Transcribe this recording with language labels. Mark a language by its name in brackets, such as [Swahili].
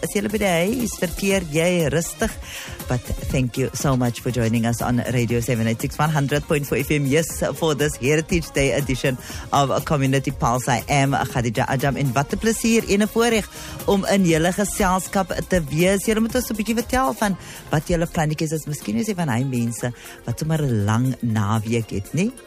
[Afrikaans] As julle by die huis, verkeer jy rustig. [English] But thank you so much for joining us on Radio 786 100.4 FM. Yes, for this Heritage Day edition of Community Pulse. I am Khadija Ajam. [Afrikaans] En wat 'n plesier en 'n voorreg om in julle geselskap te wees. Julle moet ons 'n bietjie vertel van wat julle plannetjies is. Miskien is jy van hy mense wat sommer 'n lang naweek het, nie?